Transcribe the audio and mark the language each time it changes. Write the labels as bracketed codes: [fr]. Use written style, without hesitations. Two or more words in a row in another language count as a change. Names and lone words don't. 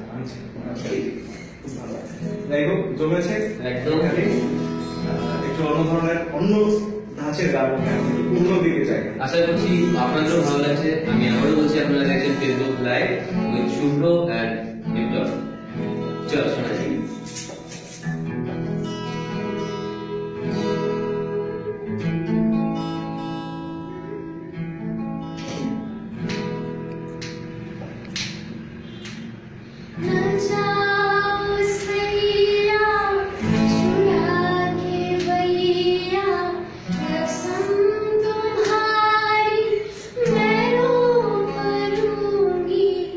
[bn] আচ্ছা, আচ্ছা। খুব ভালো। যাই হোক, জমেছে একদম। খালি, একটু অন্য ধরনের, অন্য ধাঁচের গান, অন্য দিকে যাই। আশা করছি আপনাদেরও ভালো লাগছে। আমি আবারও বলছি, আপনারা দেখছেন [en] Facebook Live with Shubhro and Biplob. [bn] চলো শোনা যাক। [hi] न जाओ सैया चुरा के भैया, कसम तुम्हारी मैं रो करूंगी।